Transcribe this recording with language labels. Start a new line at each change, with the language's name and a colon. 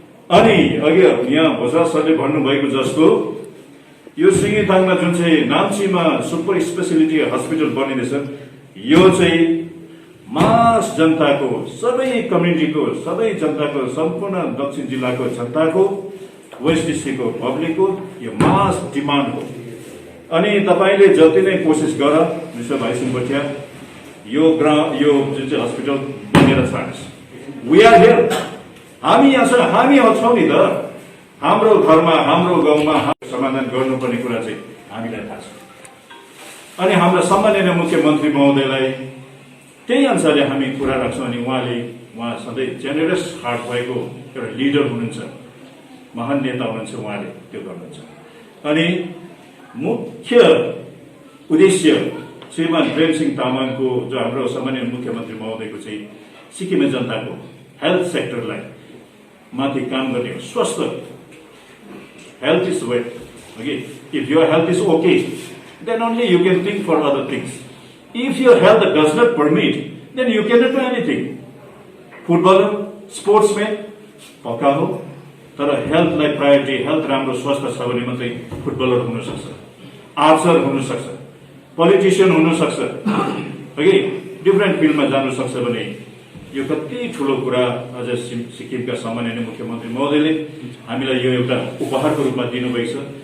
Nepali: अनि अघि यहाँ भोसरा सरले भन्नुभएको जस्तो यो सिङ्गिथाङमा जुन चाहिँ नाम्चीमा सुपर स्पेसिलिटी हस्पिटल बनिँदैछ, यो चाहिँ मास जनताको, सबै कम्युनिटीको, सबै जनताको, सम्पूर्ण दक्षिण जिल्लाको जनताको, वेस्ट डिस्ट्रिक्टको पब्लिकको यो मास डिमान्ड हो। अनि तपाईँले जति नै कोसिस गर मिस्टर भाइचुङ भोटिया, यो जुन चाहिँ हस्पिटल बनेर छाड्छ।
English: we are here,
Nepali: हामी यहाँ छौँ, हामी छौँ नि त। हाम्रो घरमा, हाम्रो गाउँमा समाधान गर्नुपर्ने कुरा चाहिँ हामीलाई थाहा छ। अनि हाम्रो सम्माननीय मुख्यमन्त्री महोदयलाई त्यही अनुसारले हामी कुरा राख्छौँ। अनि उहाँ सधैँ जेनरस हार्ट भएको एउटा लिडर हुनुहुन्छ, महान नेता हुनुहुन्छ, उहाँले त्यो गर्नुहुन्छ। अनि मुख्य उद्देश्य श्रीमान प्रेम सिंह तामाङको जो हाम्रो सम्माननीय मुख्यमन्त्री महोदयको चाहिँ सिक्किमे जनताको हेल्थ सेक्टरलाई माथि काम गर्ने हो।
English: स्वस्थ health is wealth. Okay, if your health is okay, then only you can think for other things. If your health does not permit, then you cannot do anything.
Nepali: Footballer, sportsman, पक्का हो, तर हेल्थलाई priority, health राम्रो स्वस्थ छ भने मात्रै footballer हुन सक्छ, आर्चर हुन सक्छ, पोलिटिशियन हुन सक्छ, ओके, डिफ्रेन्ट फिल्डमा जानु सक्छ। भने यो कति ठुलो कुरा आज सिक्किमका सम्माननीय मुख्यमन्त्री महोदयले हामीलाई यो एउटा उपहारको रूपमा दिनुभएको छ।